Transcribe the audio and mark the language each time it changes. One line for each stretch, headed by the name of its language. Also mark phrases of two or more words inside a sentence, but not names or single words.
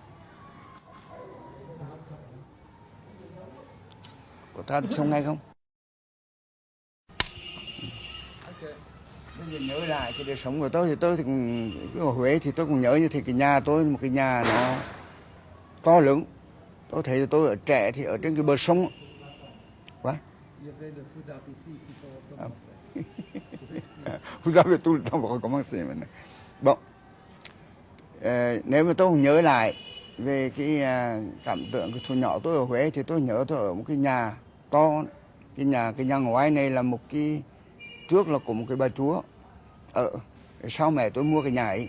Vietnamese: Có ta được xong ngay không? Bây giờ nhớ lại cái đời sống của tôi thì ở Huế thì tôi cũng nhớ như thế. Cái nhà tôi một cái nhà nó to lớn. Tôi thấy tôi ở trẻ thì ở trên cái bờ sông. Quá.
French: Vous avez tout le temps pour recommencer maintenant. Bon.
Vietnamese: Nếu mà tôi nhớ lại về cái cảm tưởng cái thuở nhỏ tôi ở Huế thì tôi nhớ tôi ở một cái nhà to. Cái nhà ngoại này là một cái, trước là của một cái bà chúa ở. Sau mẹ tôi mua cái nhà ấy.